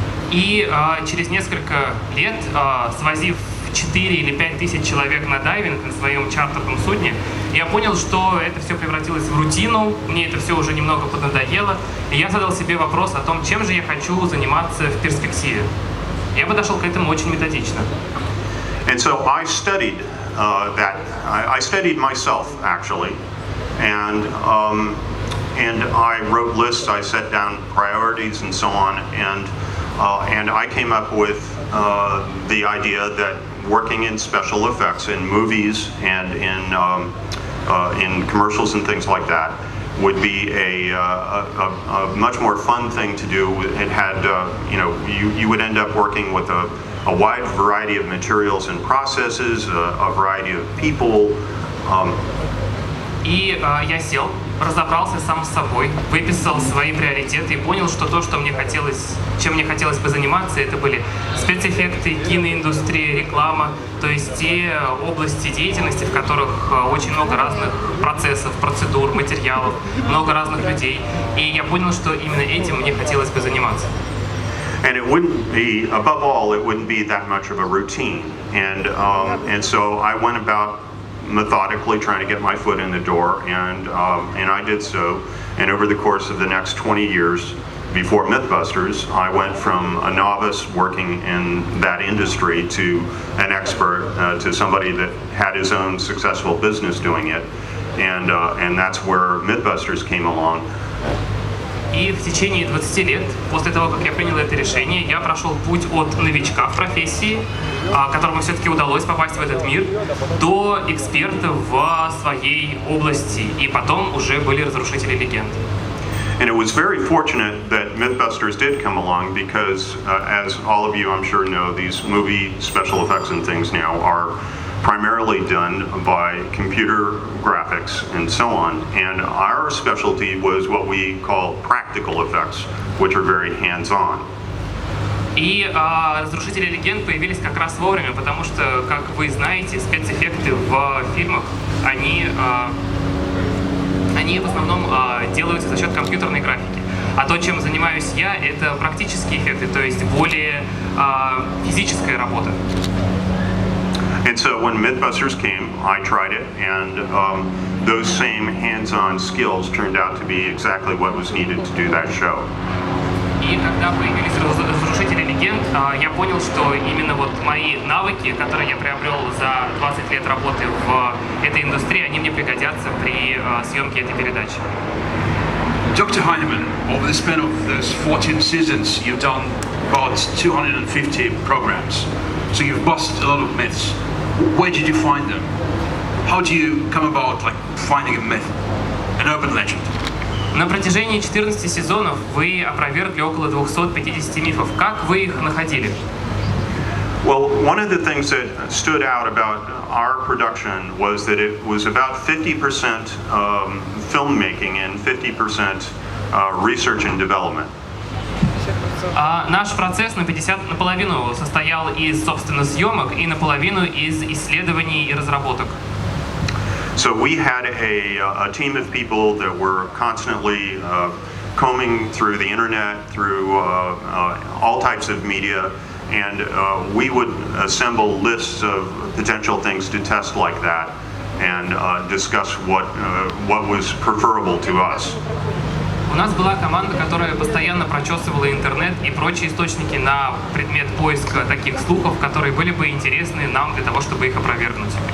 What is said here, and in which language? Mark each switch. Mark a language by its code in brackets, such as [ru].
[ru] И через несколько лет, свозив 4 или 5 тысяч человек на дайвинг на своем чартерном судне, я понял, что это все превратилось в рутину, мне это все уже немного поднадоело, и я задал себе вопрос о том, чем же я хочу заниматься в перспективе. Я подошел к этому очень методично. [en] And so I studied that. I studied myself actually, and I wrote lists. I set down priorities and so on, and I came up with the idea that working in special effects in movies and in commercials and things like that would be a much more fun thing to do. It had, you would end up working with a wide variety of materials and processes, a variety of people. [ru] И я сел, разобрался сам с собой, выписал свои приоритеты и понял, что то, что чем мне хотелось бы заниматься, это были спецэффекты, киноиндустрия, реклама, то есть те области деятельности, в которых очень много разных процессов, процедур, материалов, много разных людей. И я понял, что именно этим мне хотелось бы заниматься. [en] And it wouldn't be, above all, it wouldn't be that much of a routine. And so I went about methodically trying to get my foot in the door, and I did so. And over the course of the next 20 years, before Mythbusters, I went from a novice working in that industry to an expert, to somebody that had his own successful business doing it. And that's where Mythbusters came along. [ru] И в течение 20 лет, после того, как я принял это решение, я прошел путь от новичка в профессии, которому все-таки удалось попасть в этот мир, до эксперта в своей области. И потом уже были разрушители легенд. [en] And it was very fortunate that Mythbusters did come along because, as all of you I'm sure know, these movie special effects and things now are primarily done by computer graphics and so on. And our specialty was what we call practical effects, which are very hands-on. [ru] И разрушители легенд появились как раз вовремя, потому что, как вы знаете, спецэффекты в фильмах, они в основном делаются за счет компьютерной графики. А то, чем занимаюсь я, это практические эффекты, то есть более физическая работа. [en] And so when Mythbusters came, I tried it, and those same hands-on skills turned out to be exactly what was needed to do that show. [ru] И когда появились разрушители легенд, я понял, что именно вот мои навыки, которые я приобрел за 20 лет работы в этой индустрии, они мне пригодятся при съемке этой передачи. [en] Dr. Hyneman, over the span of those 14 seasons, you've done about 250 programs. So you've busted a lot of myths. Where did you find them? How do you come about finding a myth, an urban legend? [ru] На протяжении 14 сезонов вы опровергли около 250 мифов. Как вы их находили? [en] Well, one of the things that stood out about our production was that it was about 50% filmmaking and 50% research and development. [ru] Наш процесс наполовину состоял из, собственно, съемок и наполовину из исследований и разработок. [en] So we had a team of people that were constantly combing through the internet, through all types of media, and we would assemble lists of potential things to test like that and discuss what was preferable to us. [ru] У нас была команда, которая постоянно прочесывала интернет и прочие источники на предмет поиска таких слухов, которые были бы интересны нам для того, чтобы их опровергнуть.